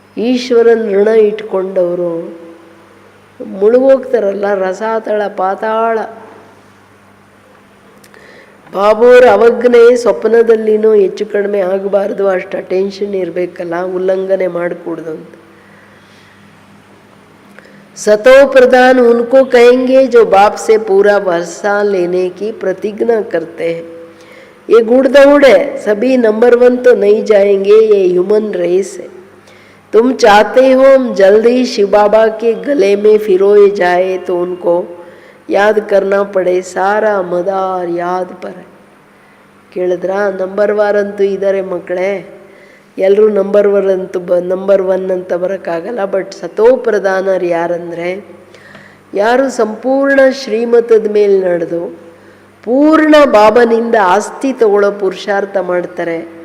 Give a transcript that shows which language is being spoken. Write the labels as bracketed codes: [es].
[kn] ಈಶ್ವರನ ಋಣ ಇಟ್ಕೊಂಡವರು ಮುಳುಗೋಗ್ತಾರಲ್ಲ, ರಸಾತಳ ಪಾತಾಳ. ಬಾಬೋರ ಅವಜ್ಞೆ ಸ್ವಪ್ನದಲ್ಲಿನೂ ಹೆಚ್ಚು ಕಡಿಮೆ ಆಗಬಾರ್ದು, ಅಷ್ಟು ಅಟೆನ್ಷನ್ ಇರಬೇಕಲ್ಲ, ಉಲ್ಲಂಘನೆ ಮಾಡಿಕೊಡ್ದು ಅಂತ. [hi] सतो प्रधान उनको कहेंगे जो बाप से पूरा वर्षा लेने की प्रतिज्ञा करते हैं. ये गुड़ दौड़ है, सभी नंबर 1 तो नहीं जाएंगे, ये ह्यूमन रेस है. तुम चाहते हो हम जल्दी शिव बाबा के गले में फिरोए जाए तो उनको याद करना पड़े, सारा मदार याद पर है. [kn] ಕೇಳಿದ್ರಾ? ನಂಬರ್ 1 ಅಂತೂ ಇದ್ದಾರೆ ಮಕ್ಕಳೇ, ಎಲ್ಲರೂ ನಂಬರ್ 1 ಅಂತ ಬರೋಕ್ಕಾಗಲ್ಲ. ಬಟ್ ಸತೋ ಪ್ರಧಾನರು ಯಾರಂದರೆ ಯಾರು ಸಂಪೂರ್ಣ ಶ್ರೀಮತದ ಮೇಲೆ ನಡೆದು ಪೂರ್ಣ ಬಾಬನಿಂದ ಆಸ್ತಿ ತಗೊಳ್ಳೋ ಪುರುಷಾರ್ಥ ಮಾಡ್ತಾರೆ.